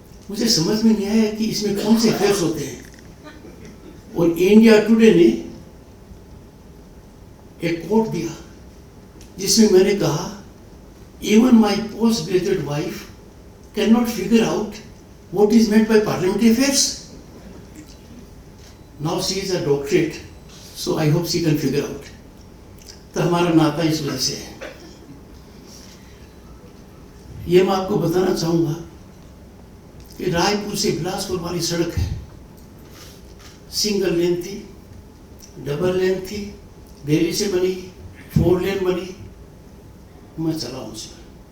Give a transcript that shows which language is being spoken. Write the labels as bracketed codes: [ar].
[hi] मुझे समझ में नहीं आया कि इसमें कौन से अफेयर्स होते हैं। और इंडिया टुडे ने एक कोट दिया जिसमें मैंने कहा, [en] Even my post graduate wife can not figure out what is meant by parliamentary affairs. Now she is a doctorate, so I hope she can figure out. [hi] तो हमारा नाता इस वजह से है। ये मैं आपको बताना चाहूंगा कि रायपुर से बिलासपुर वाली सड़क है, सिंगल लेन थी, डबल लेन थी, देरी से बनी, 4 लेन बनी, मैं चला हूं उसमें।